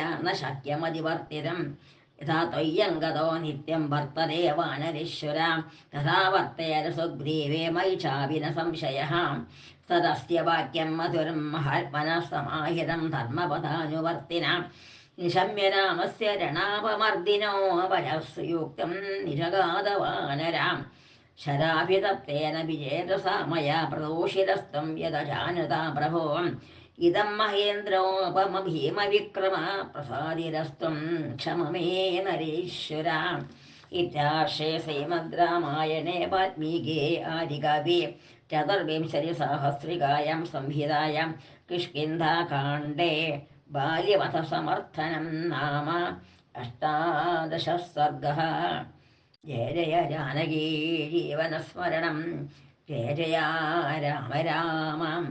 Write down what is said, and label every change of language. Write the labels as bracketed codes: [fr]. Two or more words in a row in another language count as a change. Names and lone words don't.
[sa] न शक्यमतिवर्तितं यथा त्वय्यङ्गतो नित्यं वर्तते वानरेश्वर तथा वर्तेर सुग्रीवे मयि चापि न संशयः तदस्य वाक्यं मधुरं महात्मनः समाहितं धर्मपदानुवर्तिना निशम्य रामस्य രണാപമർദിനോ വരസ്സുയുക്തം നിജഗാതവാനരാം ശരാഭിതപ്തേന വിജേതസാ മയാ പ്രദോഷിതസ്ത്വം യദജാനതാ പ്രഭോ ഇദം മഹേന്ദ്രോപമഭീമവിക്രമ പ്രസാദിതസ്ത്വം ക്ഷമമേ നരേശ്വര ഇത്യാർഷേ ശ്രീമദ് രാമായണേ വാൽമീകേ ആദികാവ്യേ ചതുർവിംശതിസഹസ്രികായാം സംഹിതായാം കിഷ്കിന്ധാകാണ്ഡേ ബാല്യവധസമർത്ഥനം നാമ അഷ്ടാദശ സർഗഃ ജയ ജയ ജാനകീ ജീവനസ്മരണം ജയ ജയ രാമ രാമ